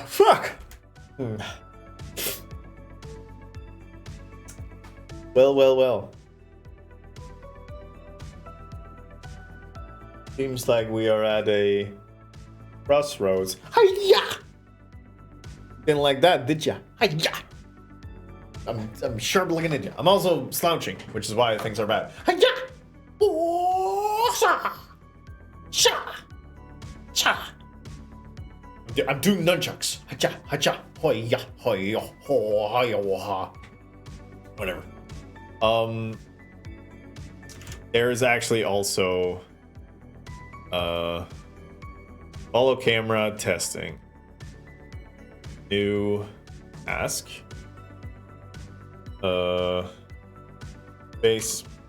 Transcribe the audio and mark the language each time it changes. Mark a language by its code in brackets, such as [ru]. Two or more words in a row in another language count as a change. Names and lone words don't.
[en] Fuck! Well. Seems like we are at a crossroads. Hi-ya! Didn't like that, did ya? Hi-ya! I'm sharp like a ninja. I'm also slouching, which is why things are bad. Hi-ya! Oh, sha! Sha! Cha! I'm doing nunchucks. Ha-cha! Ha-cha! Hoi-ya! Hoi-ya! Ho-ha-ya-wa-ha. Whatever. There's actually also follow camera testing. New ask. Base.